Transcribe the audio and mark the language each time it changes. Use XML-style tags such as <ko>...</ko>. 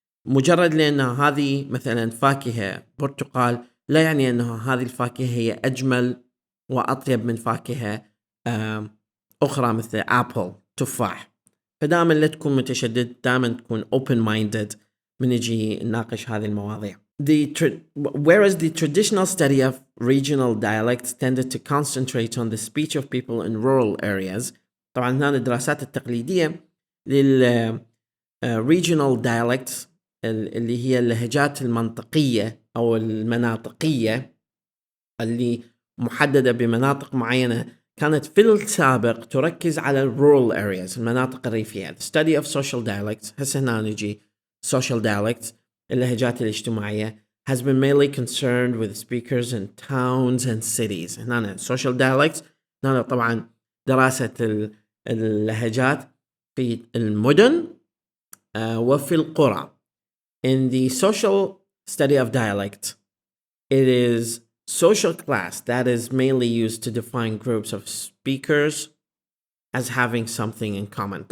<ar>مجرد لأن هذه مثلا فاكهة برتقال لا يعني أن هذه الفاكهة هي أجمل وأطيب من فاكهة أخرى مثل أبل تفاح. فدائما لا تكون متشدد، دائما تكون</ar> <en>open minded</en> <ar>من يجي نناقش هذه المواضيع.</ar> <en>Whereas the traditional study of regional dialects tended to concentrate on the speech of people in rural areas.</en> <ar>طبعا هنا الدراسات التقليدية لل</ar> <en>regional dialects</en> <ar>اللي هي اللهجات المنطقية أو المناطقية اللي محددة بمناطق معينة، كانت في السابق تركز على</ar> <en>rural areas</en> <ar>المناطق الريفية.</ar> <en>The study of social dialects،</en> <ar>هسه هنا نجي</ar> <en>social dialects</en> <ar>اللهجات الاجتماعية</ar> <en>has been mainly concerned with speakers in towns and cities.</en> <ar>هنا</ar> <en>social dialects</en> <ar>هنا طبعا دراسة اللهجات في المدن وفي القرى.</ar> <en>In the social study of dialect, it is social class that is mainly used to define groups of speakers as having something in common.</en>